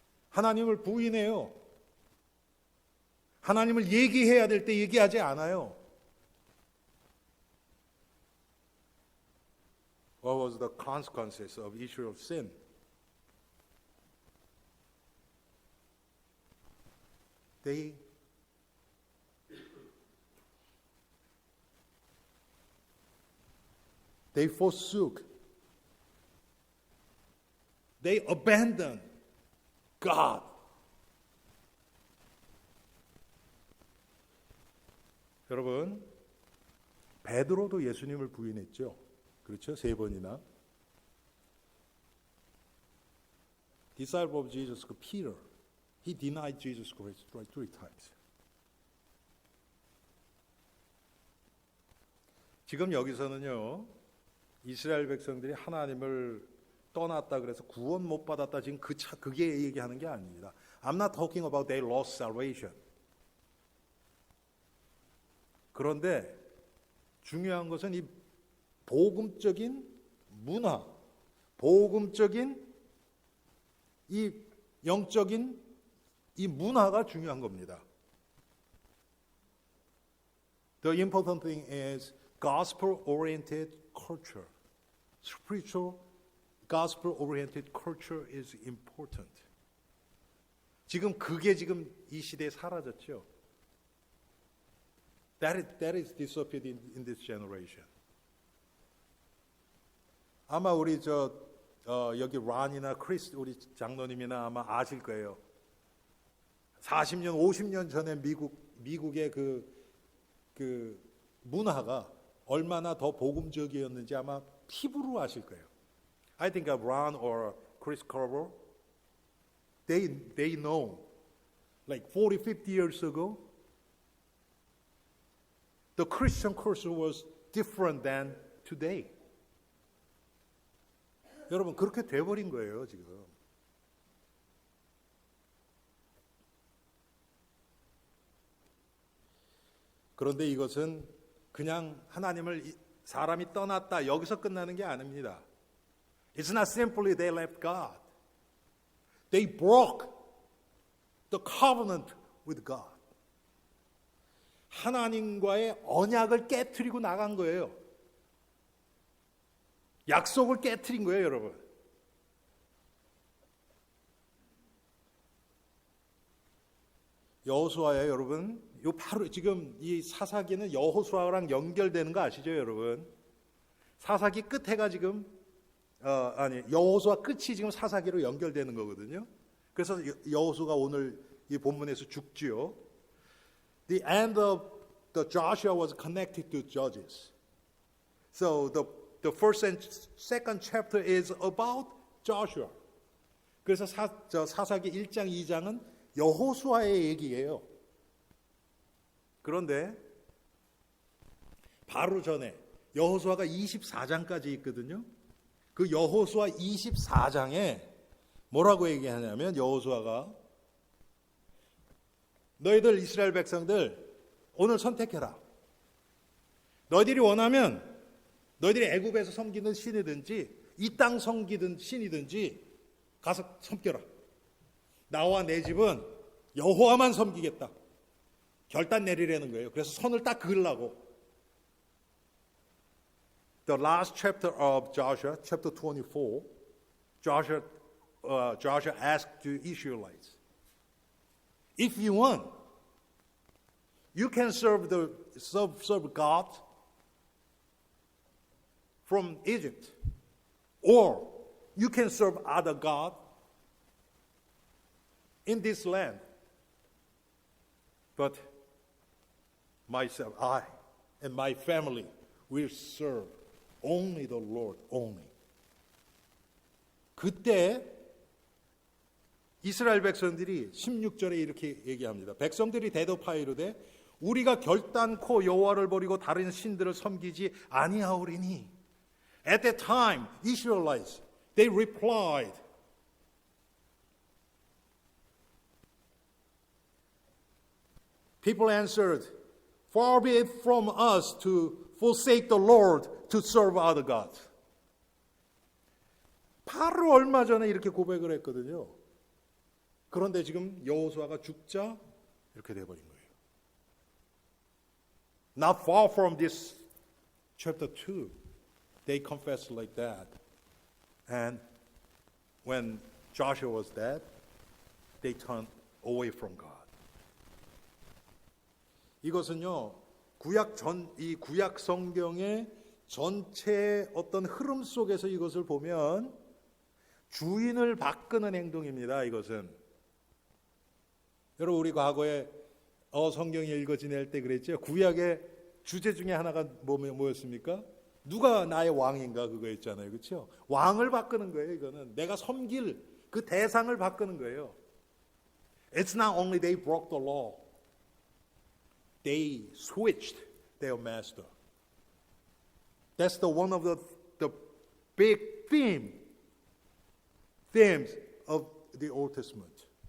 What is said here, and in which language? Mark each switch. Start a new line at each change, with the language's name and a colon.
Korean: 하나님을 부인해요. 하나님을 얘기해야 될 때 얘기하지 않아요.
English: What was the consequences of Israel's sin? They forsook. They abandoned God.
Korean: 여러분, 베드로도 예수님을 부인했죠. 그렇죠? 3번이나.
English: Disciple of Jesus, Peter, he denied Jesus Christ 3 times.
Korean: 지금 여기서는요, 이스라엘 백성들이 하나님을 떠났다 그래서 구원 못 받았다 지금 그게 얘기하는 게 아닙니다.
English: I'm not talking about they lost salvation.
Korean: 그런데 중요한 것은 이 복음적인 문화, 복음적인 이 영적인 이 문화가 중요한 겁니다.
English: The important thing is gospel-oriented culture. Spiritual, gospel-oriented culture is important.
Korean: 지금 그게 지금 이 시대에 사라졌죠.
English: That is disappeared in this generation.
Korean: 아마 우리 여기 란이나 크리스 우리 장로님이나 아마 아실 거예요. 40년, 50년 전에 미국의 그 문화가 얼마나 더 복음적이었는지 아마 피부로 아실 거예요.
English: I think of Ron or Chris Carver. They know, like 40, 50 years ago, the Christian culture was different than today.
Korean: 여러분 그렇게 돼버린 거예요 지금. 그런데 이것은 그냥 하나님을 사람이 떠났다 여기서 끝나는 게 아닙니다.
English: It's not simply they left God. They broke the covenant with God.
Korean: 하나님과의 언약을 깨트리고 나간 거예요. 약속을 깨트린 거예요, 여러분. 여호수아예요, 여러분. 요 바로 지금 이 사사기는 여호수아랑 연결되는 거 아시죠, 여러분? 사사기 끝에가 지금 여호수아 끝이 지금 사사기로 연결되는 거거든요. 그래서 여호수아가 오늘 이 본문에서 죽지요.
English: The end of the Joshua was connected to Judges. So the first and second chapter is about Joshua.
Korean: 그래서 사사기 1장, 2장은 여호수아의 얘기예요. 그런데 바로 전에 여호수아가 24장까지 있거든요. 그 여호수아 24장에 뭐라고 얘기하냐면 여호수아가 너희들 이스라엘 백성들 오늘 선택해라. 너희들이 원하면 너희들이 애굽에서 섬기는 신이든지 이 땅 섬기든 신이든지 가서 섬겨라. 나와 내 집은 여호와만 섬기겠다. 결단 내리라는 거예요. 그래서 선을 딱 그으려고.
English: The last chapter of Joshua, chapter 24, Joshua asked the Israelites, if you want, you can serve God from Egypt, or you can serve other God in this land. But myself, I and my family will serve only the Lord, only.
Korean: 그때 이스라엘 백성들이 16절에 이렇게 얘기합니다. 백성들이 대답하여 이르되 우리가 결단코 여호와를 버리고 다른 신들을 섬기지 아니하오리니.
English: At that time, Israelites, they replied, people answered, far be it from us to forsake the Lord to serve other gods.
Korean: 바로 얼마 전에 이렇게 고백을 했거든요. 그런데 지금 여호수아가 죽자 이렇게 돼버린 거예요.
English: Not far from this chapter 2, they confessed like that. And when Joshua was dead, they turned away from God.
Korean: 이것은요, 이 구약 성경의 전체 어떤 흐름 속에서 이것을 보면 주인을 바꾸는 행동입니다. 이것은. 여러분, 우리 과거에 성경이 읽어 지낼 때 그랬죠. 구약의 주제 중에 하나가 뭐였습니까? 누가 나의 왕인가 그거였잖아요. 그렇죠? 왕을 바꾸는 거예요. 이거는 내가 섬길 그 대상을 바꾸는 거예요.
English: It's not only they broke the law. They switched their master. That's one of the big themes of the Old Testament.